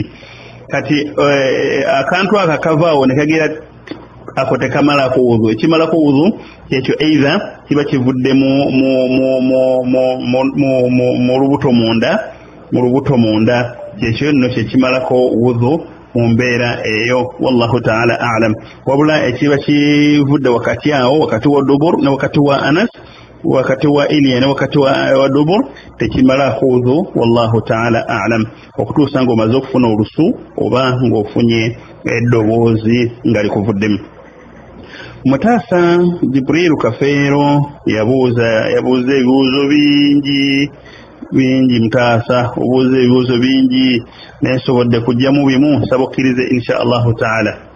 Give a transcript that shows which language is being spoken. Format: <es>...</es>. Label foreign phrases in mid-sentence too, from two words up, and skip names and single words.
<lg>Kati akantu ako akavaawo ne kagira ako tekamalako wuzu, ekimalako wuzu ekyo either kiba kivudde mu lubuto munda, kyekyo nno kyekimalako wuzu mu mbeera eyo.</lg> <ar>والله تعالى أعلم.</ar> <lg>Wabula ekiba kivudde wakati awo, wakati wa dubur ne wakati wa anas, wakati wa ilya ne wakati wa dubur, tekimalako wuzu.</lg> <ar>والله تعالى أعلم.</ar> <lg>Okutuusa ng'omaze okufuna olusu oba ng'ofunye eddoboozi nga likuvuddemu. Mutaasa Jibril Kafeero yabuuza ebibuuzo bingi Mutaasa, obuuza ebibuuzo bingi naye nsobodde kujjamu bimu, nsaba okkirize</lg> <ar>إن شاء الله تعالى.</ar>